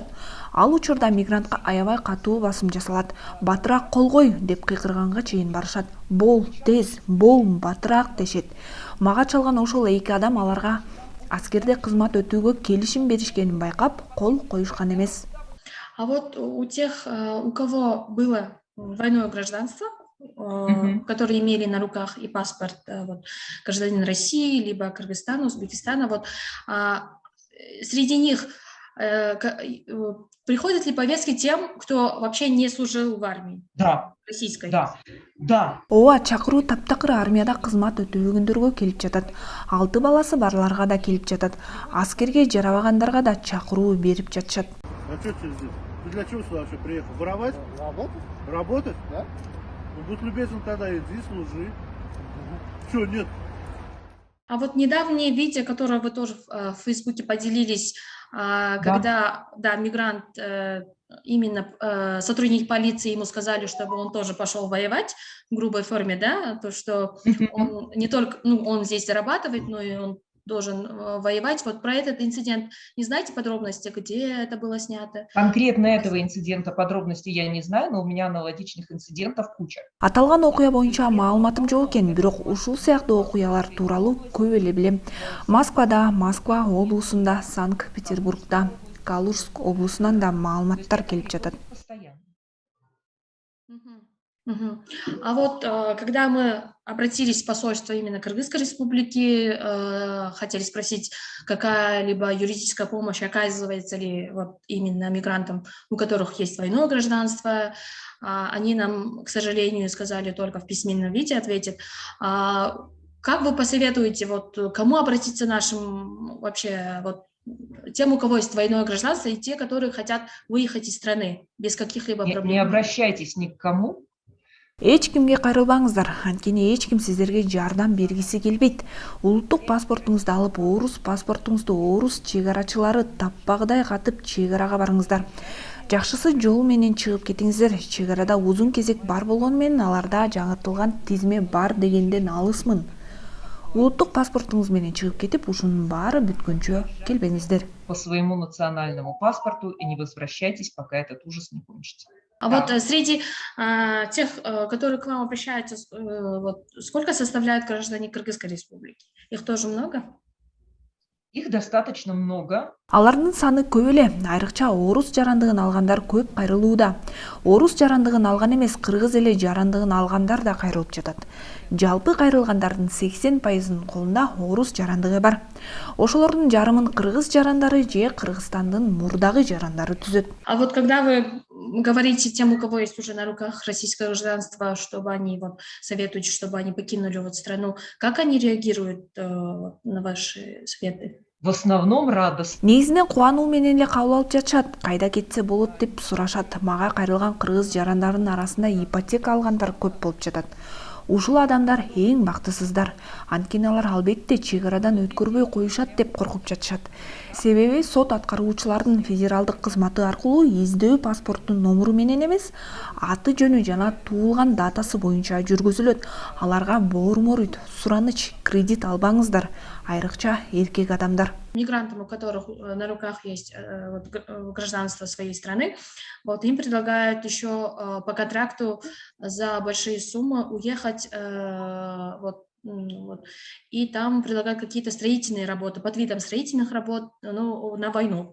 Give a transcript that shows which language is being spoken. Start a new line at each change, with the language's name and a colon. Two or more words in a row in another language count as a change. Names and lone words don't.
Kyrgyz: Ал учурда мигрантка аябай катуу басым жасалат. Батыраак кол кой деп кыйкырганга чейин барышат. Бол, тез, бол, батыраак дешет. Мага чалган ошол 2 адам аларга аскерде кызмат өтүүгө келишим беришкенин байкап, кол коюшкан эмес.
Russian: А вот у тех, у кого было двойное гражданство, которые имели на руках и паспорт гражданин России, либо Кыргызстана, Узбекистана, вот среди них приходят ли повестки тем, кто вообще не служил в армии? Да. Российской? Да.
Kyrgyz: Ооба, чакыруу таптакыр армияда кызмат өтөбөгөндөргө келип жатат. 6 баласы барларга да келип жатат. Аскерге жарабагандарга да чакыруу берип жатышат.
Russian: А что ты здесь? Ты для чего сюда вообще приехал? Воровать? Работать? Да. Ну, будь любезен тогда, иди, служи. Чё, нет? А вот недавнее видео, которое вы тоже в Фейсбуке поделились, когда мигрант, именно сотрудник полиции ему сказали, чтобы он тоже пошел воевать в грубой форме, да, то, что он не только, он здесь зарабатывает, но и он должен воевать. Вот про этот инцидент не знаете подробности, где это было снято? Конкретно этого инцидента подробностей я не знаю, но у меня аналогичных инцидентов куча.
Kyrgyz: Аталган окуя боюнча маалыматым жок экен, бирок ушул сыяктуу окуялар тууралуу көп эле билем. Москвада, Москва облусунда, Санкт-Петербургда, Калужск облусунан да маалыматтар келип жатат.
Russian: А вот когда мы обратились в посольство именно Кыргызской республики, хотели спросить, какая-либо юридическая помощь оказывается ли вот именно мигрантам, у которых есть двойное гражданство, они нам, к сожалению, сказали только в письменном виде, ответят. Как вы посоветуете, вот кому обратиться нашим вообще вот тем, у кого есть двойное гражданство, и те, которые хотят выехать из страны без каких-либо проблем? Не обращайтесь ни к кому.
Kyrgyz: Эч кимге кайрылбаңыздар, анткени эч ким сиздерге жардам бергиси келбейт. Улуттук паспортуңузду алып, орус паспортуңузду орус чек арачылары таппагыдай катып чек арага барыңыздар. Жакшысы жол менен чыгып кетиңиздер. Чек арада узун кезек бар болгону менен аларда жаңыртылган тизме бар дегенден алысмын. Улуттук паспортуңуз менен чыгып кетип, ушунун баары бүткөнчө келбеңиздер.
Russian: По своему национальному паспорту и не возвращайтесь, пока этот ужас не кончится. А Да. вот среди тех, которые к вам обращаются, вот, сколько составляют граждане Кыргызской республики? Их тоже много? Их достаточно много.
Kyrgyz: Алардын саны көп эле, айрыкча орус жарандыгын алгандар көп кайрылууда. Орус жарандыгын алган эмес, кыргыз эле жарандыгын алгандар да кайрылып жатат. Жалпы кайрылгандардын 80%-ынын колунда орус жарандыгы бар. Ошолордун жарымын кыргыз жарандары же Кыргызстандын мурдагы жарандары түзөт.
Russian: А вот когда вы говорите тем, у кого есть уже на руках российское гражданство, чтобы они вот советуете, чтобы они покинули вот страну, как они реагируют на ваши советы? В основном радостно.
Kyrgyz: Негизинен кубануу менен эле кабыл алып жатышат. Кайда кетсе болот деп сурашат. Мага кайрылган кыргыз жарандардын арасында ипотека алгандар көп болуп жатат. Ушул адамдар эң бактысыздар. Анткени алар албетте чек арадан өткөрбөй коюшат деп коркуп жатышат. Себеби сот аткаруучулардын федералдык кызматы аркылуу издөө паспорттун номуру менен эмес, аты жөнү жана туулган датасы боюнча жүргүзүлөт. Аларга боорморуйт, сураныч, кредит албаңыздар. Айрыкча эркек адамдар.
Russian: Мигрантам, у которых на руках есть гражданство своей страны, вот им предлагают еще по контракту за большие суммы уехать и там предлагают какие-то строительные работы, под видом строительных работ, на войну.